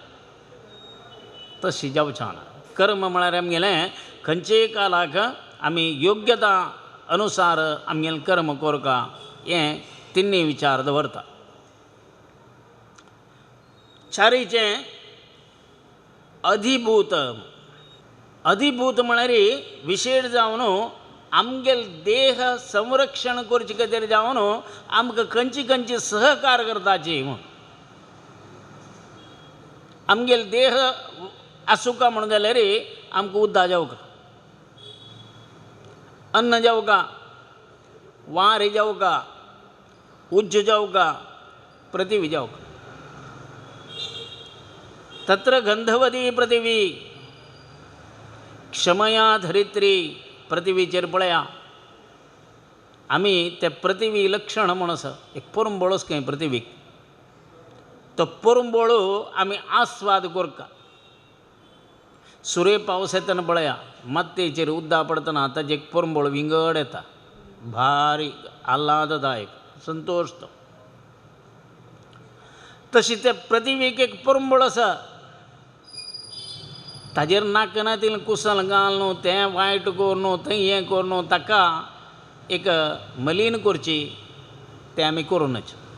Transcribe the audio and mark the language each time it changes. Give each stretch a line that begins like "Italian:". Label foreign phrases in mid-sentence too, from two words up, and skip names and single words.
Konkani: तशी जावचें ना कर्म म्हळ्यार आमगेलें खंयचेय कालाक आमी योग्यता अनुसार आमगेलें कर्म करका हें तिन्नी विचार दवरता चारीचें अधिभूत म्हळ्यार विशेष जावन आमगेल देह संरक्षण करचे खातीर जावन आमकां खंयची खंयची सहकार करताची म्हूण आमगेल देह आसूं म्हणून जाल्यार आमकां उद्दा जावका अन्न जावका वार जावका उज्ज जावका पृथिवी जावका
Sanskrit: तत्र गंधवती पृथिवी क्षमया धरित्री
Konkani: पृथिवीचेर पळया आमी ते पृथिवी लक्षण म्हूण आसा एक परंबळूच खंय पृथिवीक तो परंबळू आमी आस्वाद करता सुर्य पावस येतना पळया मातयेचेर उद्दा पडतना ताजे एक परंबळ विंगड येता भारी आल्हाददायक संतोष तो तशी ते पृथिवीक एक परंबळ आसा ताजेर नाका तितलें कुसल घाल न्हू तें वायट कर न्हू थंय हें कर न्हू ताका एक मलीन करची तें आमी करूनच